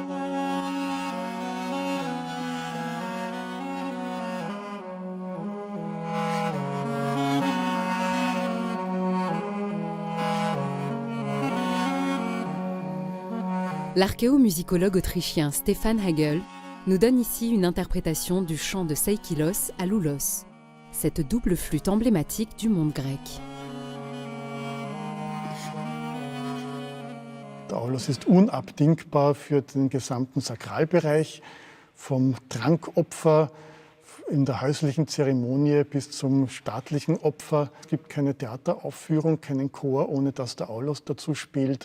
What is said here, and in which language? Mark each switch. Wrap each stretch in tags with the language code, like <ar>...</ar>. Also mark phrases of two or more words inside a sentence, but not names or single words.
<fr>L'archéomusicologue autrichien Stefan Hagel nous donne ici une interprétation du chant de Seikilos à Loulos, cette double flûte emblématique du monde grec.</fr> <de>Der Aulos ist unabdingbar für den gesamten Sakralbereich, vom Trankopfer in der häuslichen Zeremonie bis zum staatlichen Opfer. Es gibt keine Theateraufführung, keinen Chor, ohne dass der Aulos dazu spielt.</de>